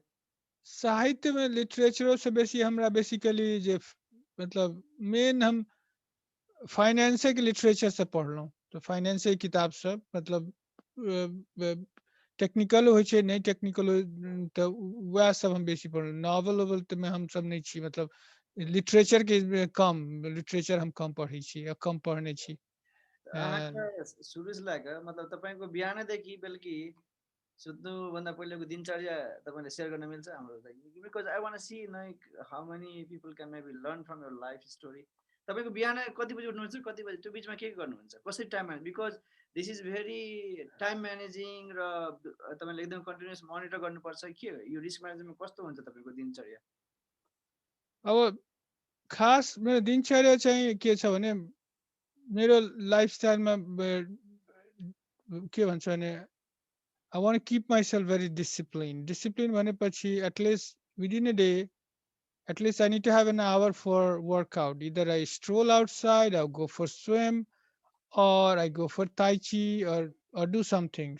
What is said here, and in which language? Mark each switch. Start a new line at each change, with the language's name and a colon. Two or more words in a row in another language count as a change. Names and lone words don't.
Maithili: साहित्य में लिटरेचरो से बेसी हमरा बेसिकली जे मतलब मेन हम फाइनेंसे के लिटरेचर से पढ़लहुँ तो फाइनेंसे के किताब सब मतलब टेक्निकल होइ छै नहीं टेक्निकल तो वह सब हम बेसी पढ़लहुँ नॉवल वोवल तो में हम सब नहीं छी मतलब लिटरेचर के कम लिटरेचर हम कम पढ़ै छी या कम पढ़ने छी अहाँके सुरुसँ लए कऽ
Nepali: मतलब तपाईँको बिहानदेखि बेलुकी सुत्नुभन्दा पहिलेको दिनचर्या तपाईँले सेयर गर्न मिल्छ हाम्रो लागि
English: because I want see like how many people can maybe learn from yr life story
Nepali: तपाईँको बिहान कति बजी उठ्नुहुन्छ कति बजी त्यो बिचमा के गर्नुहुन्छ कसरी
English: time manage because this is very time managing
Nepali: र तपाईँले एकदम
English: continuous monitor
Nepali: गर्नुपर्छ के यो
English: risk management
Nepali: कस्तो हुन्छ तपाईँको दिनचर्या अब खास मेरो दिनचर्या चाहिँ के छ भने मेरो लाइफस्टाइलमा के भन्छ भने
English: I want to keep myself very disciplined. Discipline भनेपछि at least within a day, at least I need to have an hour for workout. Either I stroll outside, I'll go for swim, or I go for tai chi, or do something.